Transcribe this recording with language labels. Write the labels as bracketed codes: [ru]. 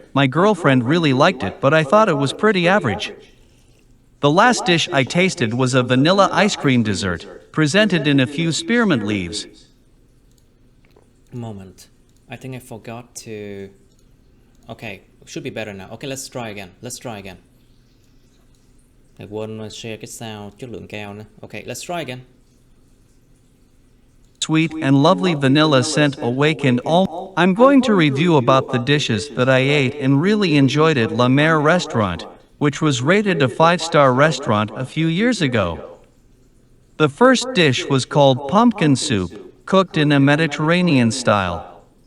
[en] My girlfriend really liked it, but I thought it was pretty average. The last dish I tasted was a vanilla ice cream dessert, presented in a few spearmint leaves. Moment. I think I forgot to... Okay, should be better now. Okay, let's try again. [vi] Thầy quên share cái sound chất lượng cao nữa. [en] Okay, let's try again. Sweet and lovely vanilla scent awakened all. I'm going to review about the dishes that I ate and really enjoyed at La Mer restaurant, which was rated a 5-star restaurant a few years ago. The first dish was called pumpkin soup, cooked in a Mediterranean style.